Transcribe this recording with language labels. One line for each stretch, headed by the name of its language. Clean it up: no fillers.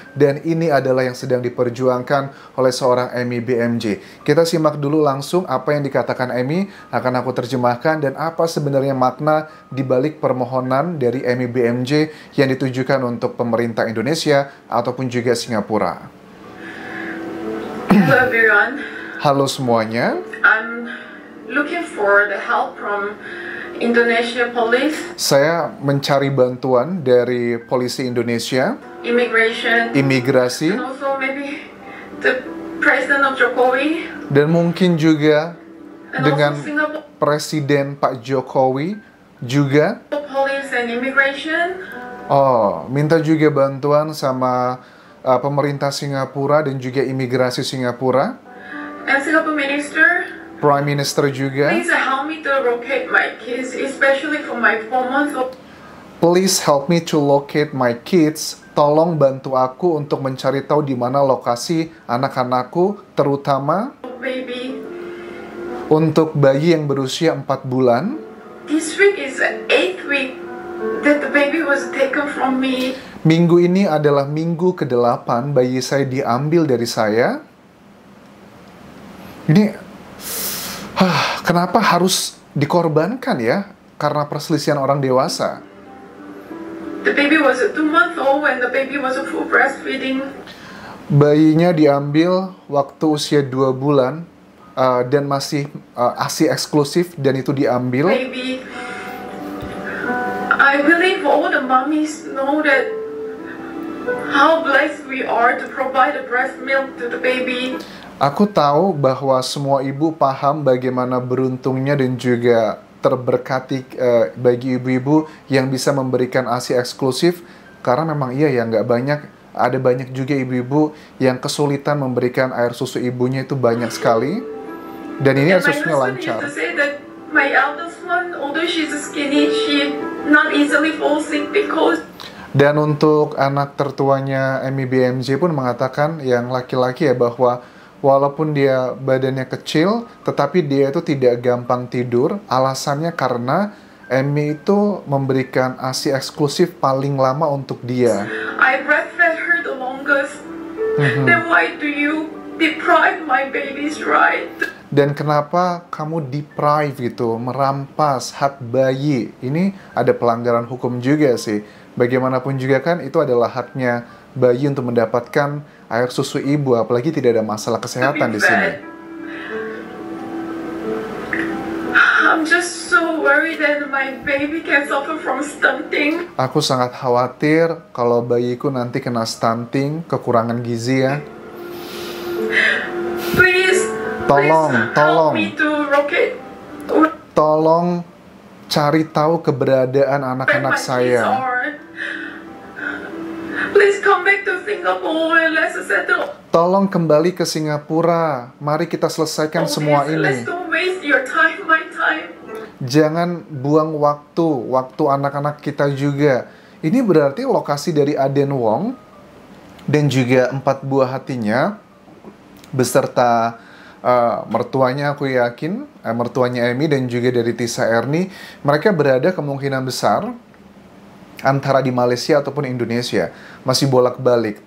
Indonesian: Dan ini adalah yang sedang diperjuangkan oleh seorang Amy BMJ. Kita simak dulu langsung apa yang dikatakan Amy, akan aku terjemahkan dan apa sebenarnya makna di balik permohonan dari Amy BMJ yang ditujukan untuk pemerintah Indonesia ataupun juga Singapura.
English: Hello everyone.
Indonesian: Halo semuanya.
English: I'm looking for the help from Indonesia police,
Indonesian: Saya mencari bantuan dari polisi Indonesia, imigrasi,
English: and also maybe the President of Jokowi,
Indonesian: dan mungkin juga
English: and
Indonesian: dengan
English: also Singapore
Indonesian: Presiden Pak Jokowi juga.
English: police and immigration.
Indonesian: Minta juga bantuan sama pemerintah Singapura dan juga imigrasi Singapura,
English: And Singapore Minister, Prime Minister juga. please help me to locate my kids, especially for my 4 months old Please help me to locate my kids.
Indonesian: Tolong bantu aku untuk mencari tahu di mana lokasi anak-anakku, terutama
English: baby.
Indonesian: untuk bayi yang berusia 4 bulan.
English: This week is the 8th week that the baby was taken from me.
Indonesian: Minggu ini adalah minggu ke-8 bayi saya diambil dari saya. Ini, kenapa harus dikorbankan ya? Karena perselisihan orang dewasa.
English: The baby was 2 months old when the baby was full breastfeeding.
Indonesian: Bayinya diambil waktu usia 2 bulan dan masih ASI eksklusif dan itu diambil.
English: Baby, I believe all the mommies know that how blessed we are to provide the breast milk to the baby.
Indonesian: Aku tahu bahwa semua ibu paham bagaimana beruntungnya dan juga terberkati bagi ibu-ibu yang bisa memberikan ASI eksklusif. Karena memang iya ya, ada banyak juga ibu-ibu yang kesulitan memberikan air susu ibunya itu banyak sekali. Dan ini air susunya lancar.
English: My husband used to say that my eldest one, although she's skinny, she not easily fall sick because.
Indonesian: Dan untuk anak tertuanya Amy BMJ pun mengatakan yang laki-laki ya, bahwa walaupun dia badannya kecil, tetapi dia itu tidak gampang tidur. Alasannya karena Amy itu memberikan ASI eksklusif paling lama untuk dia.
English: I breastfed her the longest. Then why do you deprive my baby's right?
Indonesian: Dan kenapa kamu deprive gitu, merampas hak bayi? Ini ada pelanggaran hukum juga sih. Bagaimanapun juga kan itu adalah haknya bayi untuk mendapatkan air susu ibu, apalagi tidak ada masalah kesehatan di sini.
English: I'm just so worried that my baby can suffer from stunting.
Indonesian: Aku sangat khawatir kalau bayiku nanti kena stunting, kekurangan gizi ya.
English: Please,
Indonesian: Tolong,
English: please
Indonesian: tolong.
English: help me to locate
Indonesian: Tolong cari tahu keberadaan
English: where
Indonesian: anak-anak
English: my kids
Indonesian: saya.
English: are. Please come back to Singapore and let's settle.
Indonesian: Tolong kembali ke Singapura. Mari kita selesaikan semua
English: Let's
Indonesian: ini.
English: don't waste your time, my time.
Indonesian: Jangan buang waktu anak-anak kita juga. Ini berarti lokasi dari Aden Wong dan juga 4 buah hatinya beserta mertuanya, aku yakin mertuanya Amy dan juga dari Tisa Erni, mereka berada kemungkinan besar antara di Malaysia ataupun Indonesia, masih bolak-balik.